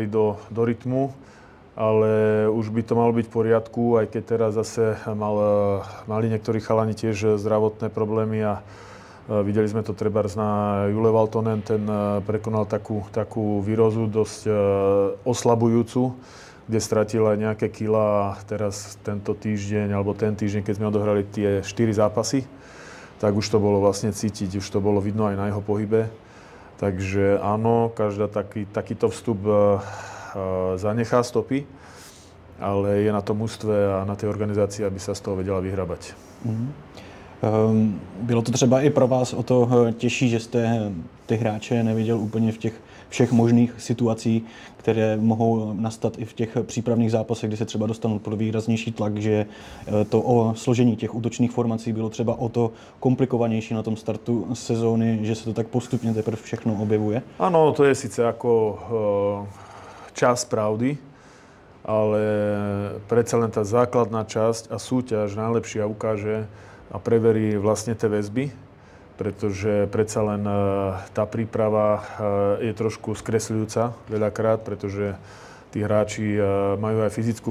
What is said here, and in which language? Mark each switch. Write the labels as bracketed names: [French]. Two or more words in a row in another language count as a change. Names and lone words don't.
[Slovak] do rytmu, ale už by to malo byť v poriadku, aj keď teraz zase mali niektorí chalani tiež zdravotné problémy a videli sme to trebárs na Jule Valtonen, ten prekonal takú výrozu dosť oslabujúcu, kde stratil aj nejaké kila a teraz tento týždeň, alebo ten týždeň, keď sme odohrali tie 4 zápasy, tak už to bolo vlastne cítiť, už to bolo vidno aj na jeho pohybe. Takže áno, každá takýto vstup zanechá stopy, ale je na tom mužstve a na tej organizácii, aby sa z toho vedela vyhrabať. [Czech] Bylo to třeba i pro vás o to těžší, že jste ty hráče neviděl úplně v těch všech možných situací, které mohou nastat i v těch přípravných zápasech, kdy se třeba dostanou pod výraznější tlak, že to o složení těch útočných formací bylo třeba o to komplikovanější na tom startu sezóny, že se to tak postupně teprve všechno objevuje? [Slovak] Áno, to je síce ako čas pravdy, ale predsa len tá základná časť a súťaž najlepšia ukáže a preverí vlastne tie väzby, pretože predsa len tá príprava je trošku skresľujúca veľakrát, pretože tí hráči majú aj fyzickú